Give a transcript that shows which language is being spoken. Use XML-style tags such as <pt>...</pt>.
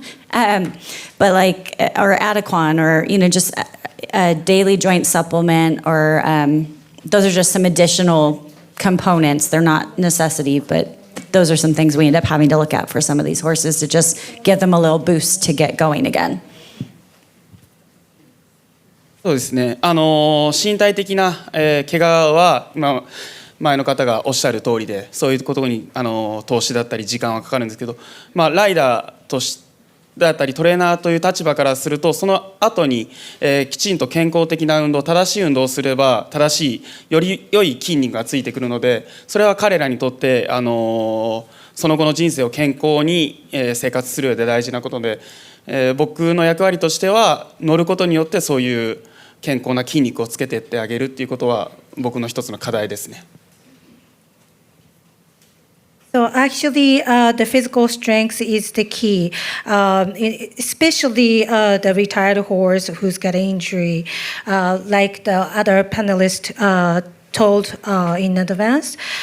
<en>But or Adequan, or, just a daily joint supplement, or those are just some additional components. They're not necessity, but those are some things we end up having to look at for some of these horses to just give them a little boost to get going again.</en> <ja>そうですね。身体的な、怪我は、前の方がおっしゃる通りで、そういうことに投資だったり時間はかかるんですけど、ライダーとしてだったりトレーナーという立場からすると、その後に、きちんと健康的な運動、正しい運動をすれば正しいより良い筋肉がついてくるので、それは彼らにとって、その後の人生を健康に、生活する上で大事なことで、僕の役割としては乗ることによってそういう健康な筋肉をつけていってあげるっていうことは僕の一つの課題ですね。</ja> <en>So actually, the physical strength is the key, especially the retired horse who's got an injury, like the other panelists told in advance.</en>